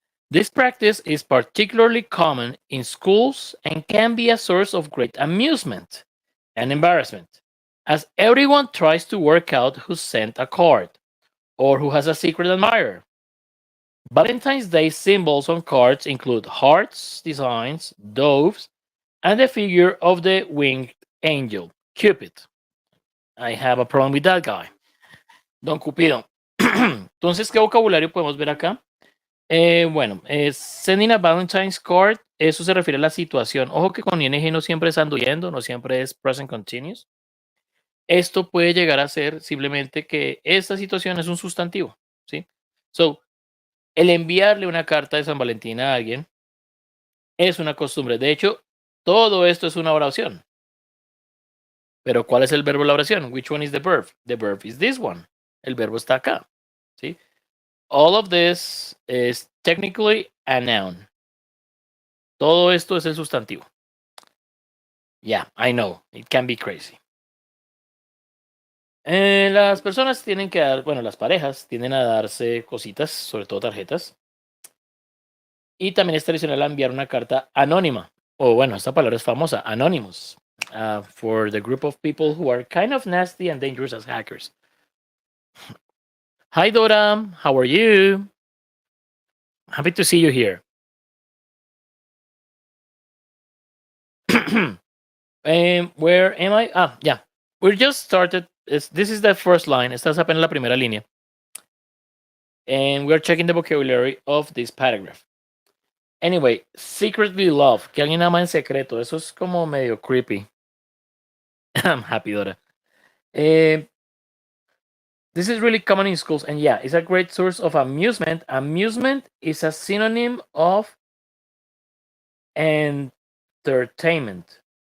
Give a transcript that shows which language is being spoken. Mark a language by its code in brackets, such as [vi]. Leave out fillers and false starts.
[en] This practice is particularly common in schools and can be a source of great amusement and embarrassment, as everyone tries to work out who sent a card or who has a secret admirer. Valentine's Day symbols on cards include hearts, designs, doves, and the figure of the winged angel, Cupid. I have a problem with that guy. [es] Don Cupido. Entonces, ¿qué vocabulario podemos ver acá? Bueno, [en] sending a Valentine's card, [es] eso se refiere a la situación. Ojo que con ing no siempre es anduyendo, no siempre es present continuous. Esto puede llegar a ser simplemente que esta situación es un sustantivo, ¿sí? So, el enviarle una carta de San Valentín a alguien es una costumbre. De hecho, todo esto es una oración. Pero ¿cuál es el verbo de la oración? [en] Which one is the verb? The verb is this one. [es] El verbo está acá, ¿sí? [en] All of this is technically a noun. [es] Todo esto es el sustantivo. [en] Yeah, I know. It can be crazy. [es] Las personas tienen que dar, bueno, las parejas tienden a darse cositas, sobre todo tarjetas. Y también es tradicional enviar una carta anónima. O bueno, esta palabra es famosa, anonymous. [en] For the group of people who are kind of nasty and dangerous as hackers. Hi, Dora. How are you? Happy to see you here. Where am I? Yeah. We just started. This is the first line. [es] Estás apenas la primera línea. [en] And we're checking the vocabulary of this paragraph. Anyway, secretly love. [es] Que alguien ama en secreto. Eso es como medio creepy. [en] I'm happy, Dora. This is really common in schools. And yeah, it's a great source of amusement. Amusement is a synonym of entertainment.